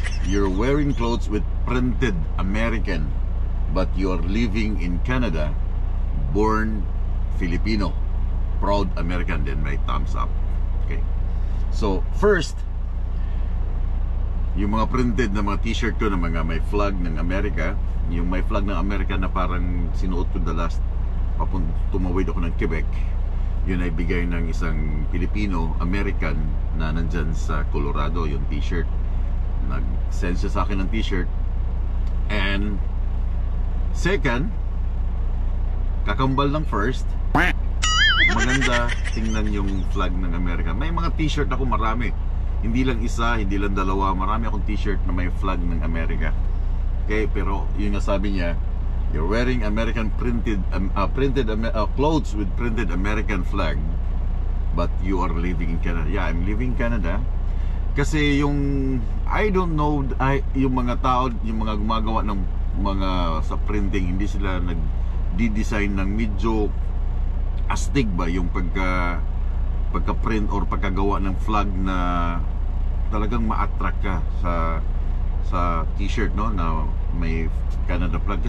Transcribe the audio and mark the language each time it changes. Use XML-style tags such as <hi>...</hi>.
<en>You're wearing clothes with printed American, but you're living in Canada, born Filipino, proud American.</en> <tl>Then may thumbs up. Okay. So first, yung mga printed na mga t-shirt ko na mga may flag ng Amerika, yung may flag ng Amerika na parang sinuot ko the last tumawid ako ng Quebec, yun ay bigay ng isang Filipino American na nandyan sa Colorado, yung t-shirt. Nag-send siya sa akin ng t-shirt. And second, kakambal ng first, maganda tingnan yung flag ng Amerika. May mga t-shirt ako marami, hindi lang isa, hindi lang dalawa, marami akong t-shirt na may flag ng Amerika.</tl> <en>Okay,</en> <tl>pero yun nga sabi niya,</tl> <en>you're wearing American printed clothes with printed American flag, but you are living in Canada. Yeah, I'm living in Canada.</en> <tl>Kasi yung</tl> <en>I don't know,</en> <tl>yung mga tao, yung mga gumagawa ng mga sa printing, hindi sila nag-design ng medyo astig ba yung pagka-print or pagkagawa ng flag na talagang ma-attract ka sa t-shirt, no, na may Canada flag.</tl>